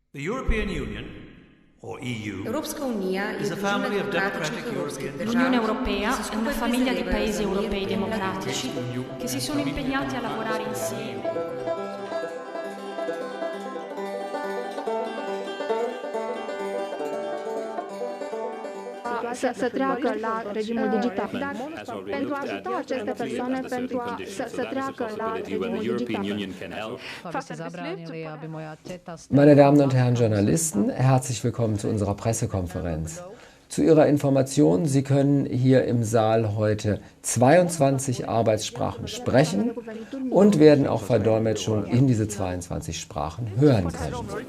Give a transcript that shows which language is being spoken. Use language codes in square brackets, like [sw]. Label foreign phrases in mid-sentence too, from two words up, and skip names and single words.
[en] The European Union, or EU, [hr] Europska unija [en] is [sl] je [en] a family [sl] družina [en] of [sl] demokratičnih [en] democratic [sl] evropskih [en] European [sl] držav. [it] L'Unione Europea [sl] ki se [it] è una [sl] skupaj [it] famiglia di [sl] prizadevajo [it] paesi [sl] za mir, [it] europei [sl] demokratičnost. [it] democratici che si sono impegnati a lavorare insieme. [ro] Să treacă la regimul digital. Dar pentru a ajuta aceste persoane să treacă la regimul digital. [de] Meine Damen und Herren Journalisten, herzlich willkommen zu unserer Pressekonferenz. Zu Ihrer Information, Sie können hier im Saal heute 22 Arbeitssprachen sprechen und werden auch Verdolmetschung in diese 22 Sprachen hören können.